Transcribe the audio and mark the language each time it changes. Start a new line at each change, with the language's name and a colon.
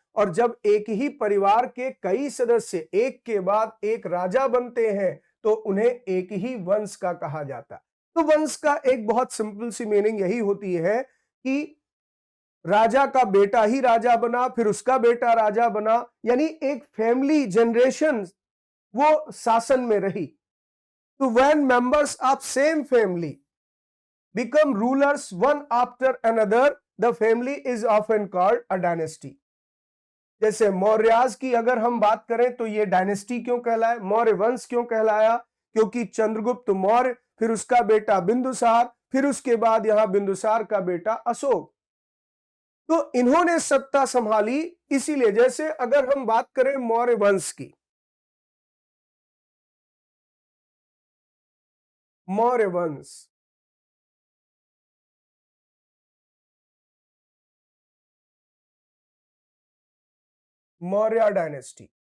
Hindi: और जब एक ही परिवार के कई सदस्य एक के बाद एक राजा बनते हैं तो उन्हें एक ही वंश का कहा जाता है। तो वंश का एक बहुत सिंपल सी मीनिंग यही होती है कि राजा का बेटा ही राजा बना, फिर उसका बेटा राजा बना, यानी एक फैमिली जनरेशन वो शासन में रही। तो
English: When members of same family become rulers one after another, the family is often called a dynasty।
Hindi: जैसे मौर्यास की अगर हम बात करें तो ये डायनेस्टी क्यों कहलाया, मौर्य वंश क्यों कहलाया? क्योंकि चंद्रगुप्त मौर्य, फिर उसका बेटा बिंदुसार, फिर उसके बाद यहां बिंदुसार का बेटा अशोक, तो इन्होंने सत्ता संभाली। इसीलिए जैसे अगर हम बात करें मौर्य वंश की, मौर्य वंश, मौर्य डायनेस्टी,